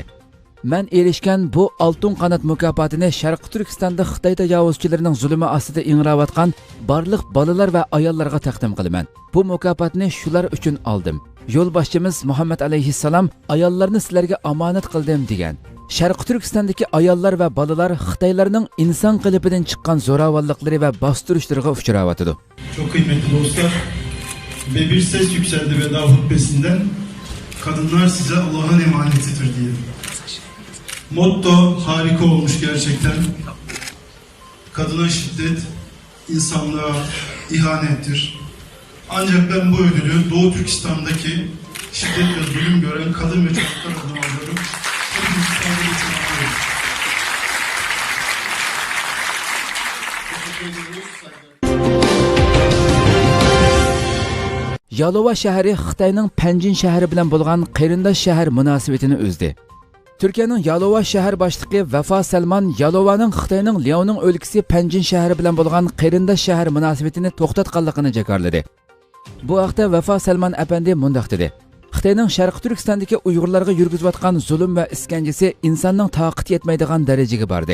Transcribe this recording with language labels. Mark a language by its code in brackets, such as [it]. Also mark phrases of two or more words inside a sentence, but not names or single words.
[uz] Men erishgan bu oltin qanot mukofotini Sharq Turkistonda Xitoy tajovuzchilarining zulmi ostida ingrayotgan barliq bolalar va ayollarga taqdim qilaman. Bu mukofotni shular uchun oldim. Yo'lboshchimiz Muhammad alayhissalom ayollarni sizlarga omonat qildim degan. Sharq Turkistondagi ayollar va bolalar Xitoylarning inson qilibidan chiqqan zo'ravonliklari va bostirishlariga uchrayotdi. [tr] Çok kıymetli dostlar ve bir ses yükseldi veda hutbesinden, kadınlar size Allah'ın emanetidir diye. Motto harika olmuş gerçekten. Kadına şiddet, insanlığa ihanettir. Ancak ben bu ödülü Doğu Türkistan'daki şiddet ve zulüm gören kadın ve çocuklar adına alıyorum. [uz] Yalova shahri Xitoyning Panjin shahri bilan bo'lgan qarindosh shahar munosabatini o'zdi. Turkiyaning Yalova shahar boshlig'i Vafo Salman Yalovaning Xitoyning Liaoning o'lkasi Panjin shahri bilan bo'lgan qarindosh shahar munosabatini to'xtatganligini jakarladi. Bu haqda Vafo Salman apandi mundaq dedi: Xitoyning Sharq Turkistondagi Uyg'urlarga yurgizayotgan zulm va iskanjasi insonning toqati yetmaydigan darajaga bordi.